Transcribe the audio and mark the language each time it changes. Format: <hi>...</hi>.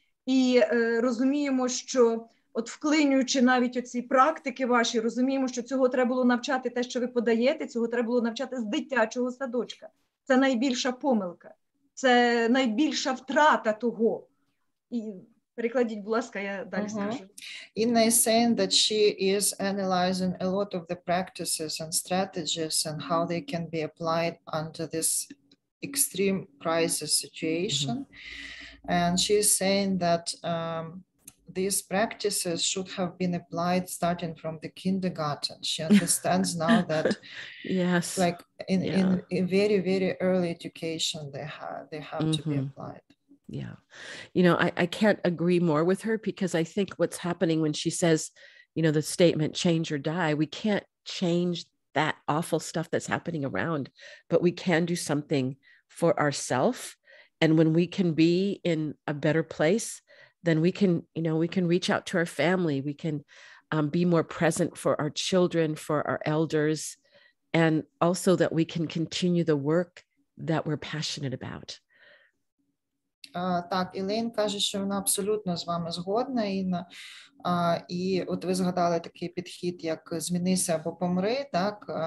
<uk>І розуміємо, що от вклинюючи навіть оці практики ваші, розуміємо, що цього треба було навчати те, що ви подаєте, цього треба було навчати з дитячого садочка. Це найбільша помилка, це найбільша втрата того. І перекладіть, будь ласка, я далі скажу.</uk> <en>Inna is saying that she is analyzing a lot of the practices and strategies and how they can be applied under this extreme crisis situation. And she is saying that these practices should have been applied starting from the kindergarten. She understands now that like in very early education, they have to be applied. Yeah. You know, I can't agree more with her, because I think what's happening when she says, you know, the statement, change or die, we can't change that awful stuff that's happening around, but we can do something for ourselves. And when we can be in a better place, then we can reach out to our family. We can be more present for our children, for our elders, and also that we can continue the work that we're passionate about.</en> <uk>Так, Ілейн каже, що вона абсолютно з вами згодна, Інна. І от ви згадали такий підхід, як змінися або помри, так?</uk>